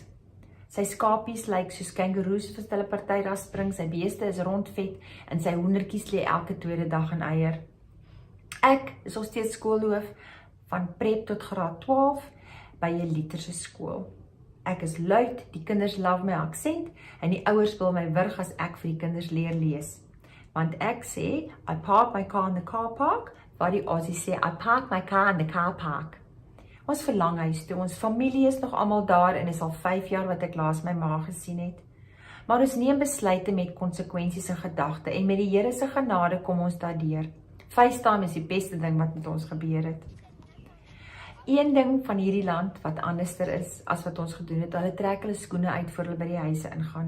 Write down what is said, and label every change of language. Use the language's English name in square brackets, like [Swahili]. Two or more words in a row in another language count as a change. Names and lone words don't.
[Afrikaans] Sy skapies lyk soos kangaroes vir hulle party daar spring, sy beeste is rondvet en sy hoendertjies lê elke tweede dag in eier. Ek is nog steeds skoolhoof van prep tot graad 12 by 'n literse skool. Ek is luid, die kinders love my aksent en die ouers wil my wurg as ek vir die kinders leer lees. Want ek sê, [English] I park my car in the car park, [Afrikaans] waar die Aussies sê, [English] I park my car in the car park. [Afrikaans] Ons verlang huis toe, ons familie is nog almal daar en is al 5 jaar wat ek laas my ma gesien het. Maar ons neem besluite met konsekwensies in gedagte en met die Here se genade kom ons daardeur. FaceTime is die beste ding wat met ons gebeur het. Een ding van hierdie land wat anderster is as wat ons gedoen het, hulle trek hulle skoene uit voor hulle by die huise ingaan.